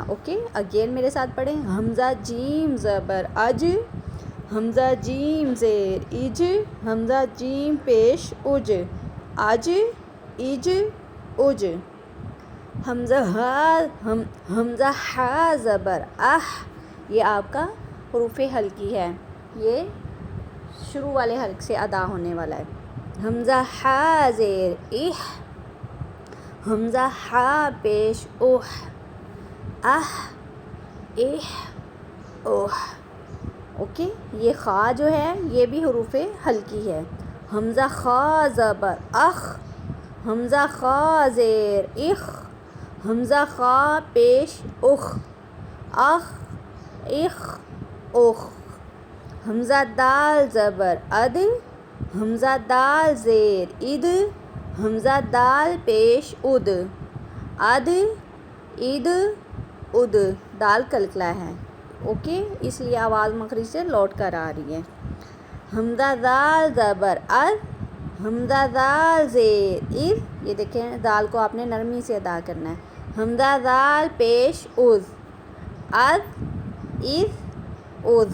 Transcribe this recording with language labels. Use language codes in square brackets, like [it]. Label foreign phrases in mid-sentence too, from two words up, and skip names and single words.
[en] okay, again [ur] میرے ساتھ پڑھیں. حمزہ جیم زبر اج، حمزہ جیم زیر اج، حمزہ جیم پیش اج. اج اج اج. حمزہ حمزہ ہا زبر اح. یہ آپ کا حروف حلقی ہے، یہ شروع والے حلق سے ادا ہونے والا ہے. حمزہ ہا زیر اح، حمزہ ہا پیش اوہ، اح اح اوہ. اوکے، یہ خا جو ہے یہ بھی حروف حلقی ہے. حمزہ خا زبر اخ، حمزہ خا زیر اخ، حمزہ خا پیش اخ، اخ اخ اخ. حمزہ دال زبر اد، حمزہ دال زیر اد، حمزہ دال پیش اد، اد اد اد. دال کلکلا ہے، اوکے، اس لیے آواز مخرج سے لوٹ کر آ رہی ہے. حمزہ زال زبر از، حمزہ دال زیر اذ، یہ دیکھیں دال کو آپ نے نرمی سے ادا کرنا ہے. حمزہ دال پیش اذ، اذ اذ اذ.